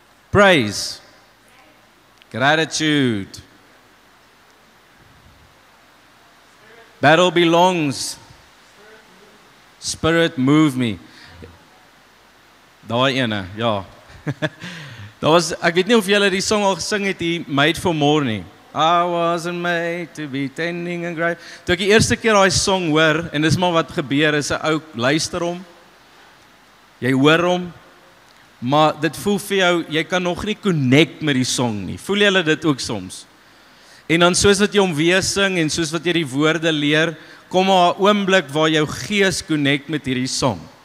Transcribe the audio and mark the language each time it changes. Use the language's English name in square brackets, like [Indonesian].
[English] Praise. Gratitude. Battle belongs. Spirit move me. [Afrikaans] Daai ene, ja. Ek weet nie of julle die song al gesing het, die Made for More nie. [English] I wasn't made to be tending and grave. [Afrikaans] Toe ek die eerste keer daai song hoor, en dis maar wat gebeur, is 'n ou luister hom. Jy hoor hom, maar dit voel vir jou, jy kan nog nie connect met die song nie. Voel julle dit ook soms? En dan soos wat jy hom weer sing, en soos wat jy die woorde leer, kom maar 'n oomblik waar jou gees connect met hierdie song.